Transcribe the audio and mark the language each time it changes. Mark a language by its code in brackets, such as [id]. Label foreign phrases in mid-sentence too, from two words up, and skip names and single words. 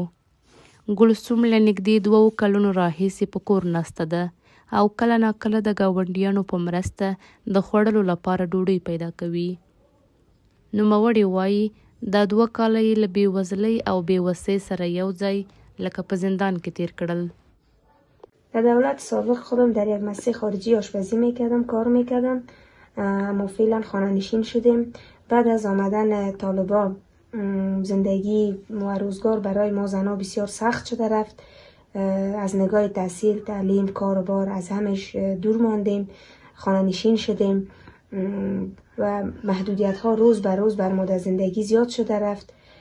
[ps] ګلسوم له نږدې 2 کلونو راهیسې په کور ناسته ده او کله ناکله د ګاونډیانو په مرسته د خوړلو لپاره ډوډۍ پیدا کوي. نوموړې وایي دا 2 کاله یې له بېوزلۍ او بېوسۍ سره یو ځای لکه په زندان کې تیر کړل. [fa] در دولت سابق خودم در یک مؤسسه خارجی آشپزی میکردم، کار میکردم. ما فعلا خانه‌نشین شدیم. بعد از آمدن طالبان زندگی و روزگار برای ما زنها بسیار سخت شده رفت. از نگاه تحصیل، تعلیم، کار و بار از همش دور ماندیم، خانه‌نشین شدیم و محدودیت ها روز به روز بر ما در زندگی زیاد شده رفت.